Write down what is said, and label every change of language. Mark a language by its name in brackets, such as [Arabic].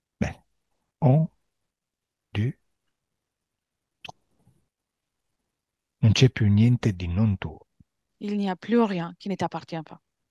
[Italian] Bene. Un, due, non c'è più niente di non tuo. [French] Il n'y a plus rien qui ne t'appartient pas.